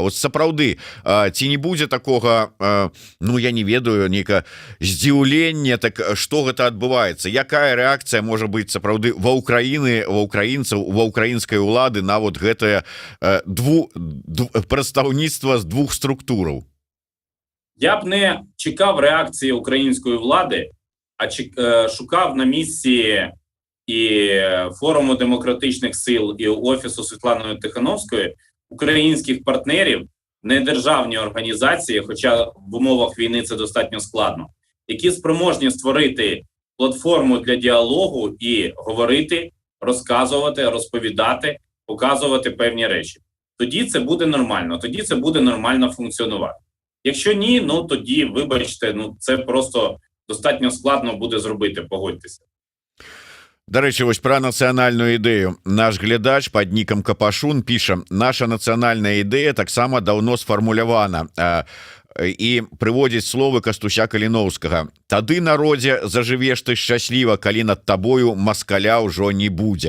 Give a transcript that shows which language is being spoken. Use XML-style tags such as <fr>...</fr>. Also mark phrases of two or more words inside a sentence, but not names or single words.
<be>Вот сапраўды, ці не будзе такога, ну я не ведаю, нейка здзіўлення, так што гэта адбываецца, якая рэакцыя можа быць сапраўды ва украінцаў, ва украінскай улады на вот гэтае прадстаўніцтва з двух структураў?</be> <uk>Я б не чекав реакції української влади, а шукав на місці і Форуму демократичних сил, і Офісу Світлани Тихановської українських партнерів, недержавні організації, хоча в умовах війни це достатньо складно, які спроможні створити платформу для діалогу і говорити, розказувати, розповідати, показувати певні речі. Тоді це буде нормально, тоді це буде нормально функціонувати. Якщо ні, ну тоді, вибачте, ну це просто достатньо складно буде зробити, погодьтеся. До речі, ось</uk> <be>про нацыянальную ідэю. Наш глядач пад нікам Капашун піша: наша нацыянальная ідэя таксама даўно сфармулявана, і прыводзіць словы Кастуся Каліноўскага: тады, народзе, зажывеш ты шчасліва, калі над табою маскаля ўжо не будзе.</be>